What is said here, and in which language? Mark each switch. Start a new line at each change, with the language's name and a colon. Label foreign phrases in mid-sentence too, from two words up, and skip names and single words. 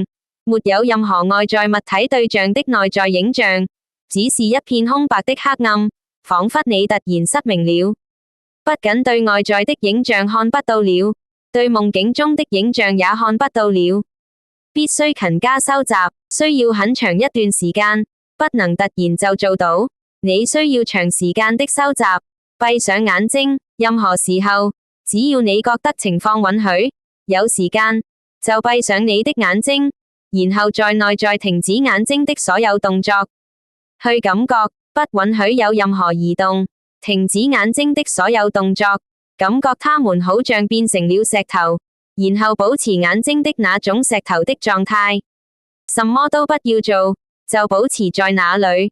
Chinese: 沒有任何外在物體對象的內在影像，只是一片空白的黑暗，仿佛你突然失明了。不僅對外在的影像看不到了，對夢境中的影像也看不到了。必須勤加收集，需要很長一段時間，不能突然就做到。你需要長時間的收集。閉上眼睛，任何時候，只要你覺得情況允許，有時間，就閉上你的眼睛。然後在內在停止眼睛的所有動作，去感覺，不允許有任何移動，停止眼睛的所有動作，感覺它們好像變成了石頭，然後保持眼睛的那種石頭的狀態，什麼都不要做，就保持在那裡。